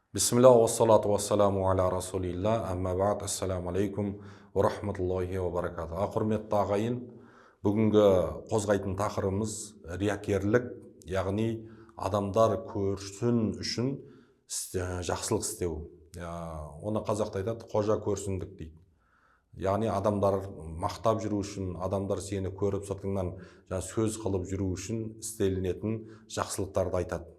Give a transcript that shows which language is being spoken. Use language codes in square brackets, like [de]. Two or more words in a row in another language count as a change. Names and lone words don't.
[ar] بسم الله والصلاة والسلام على رسول الله أما بعد السلام عليكم ورحمة الله وبركاته. [kk] Құрметті ағайын, бүгінгі қозғайтын тақырыбымыз риякерлік, яғни адамдар көрсін үшін жақсылық істеу. Оны қазақта айтады, қожа көрсіндік дейді. Яғни адамдар мақтап жүру үшін, адамдар сені көріп сыртыңнан сөз қылып жүру үшін істелінетін жақсылықтарды айтады.